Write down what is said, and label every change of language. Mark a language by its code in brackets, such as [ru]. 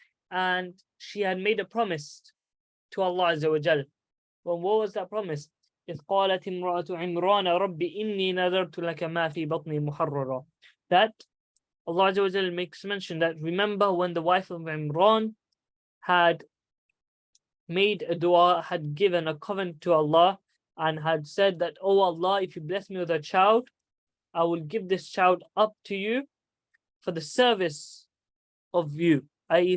[en] And she had made a promise to Allah Azza wa Jal. Well, what was that promise? [ar] إذ قالت امرأة عمران رب إني نذرت لك ما في بطني محررا. [en] That Allah Azza wa Jal makes mention that, remember when the wife of Imran had made a dua, had given a covenant to Allah, and had said that, oh Allah, if you bless me with a child, I will give this child up to you for the service of you, i.e.